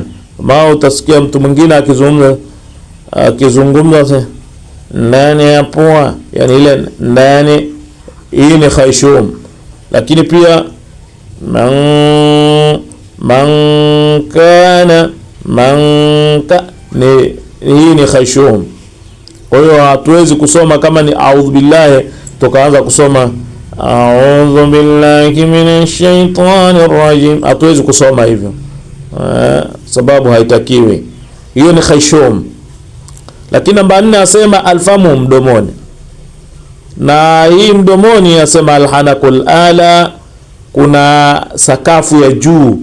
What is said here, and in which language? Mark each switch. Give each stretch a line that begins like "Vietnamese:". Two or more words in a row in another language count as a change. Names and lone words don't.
Swahili: Mao utasikia mtu mwingine akizungumza ndani ya pua, yani ile ndani, hii ni khayshum. Lakini pia hii ni khayshum. Kwa hiyo hatuwezi kusoma kama ni
Arabic: أعوذ بالله
Swahili: tukaanza kusoma
Arabic: أعوذ بالله من الشيطان الرجيم,
Swahili: hatuwezi kusoma hivyo sababu haitakiwi. Hiyo ni khayshum. Lakini namba 4 asema alfamu, mdomoni. Na hii mdomoni asema
Arabic: الحنك الأعلى,
Swahili: kuna sakafu ya juu.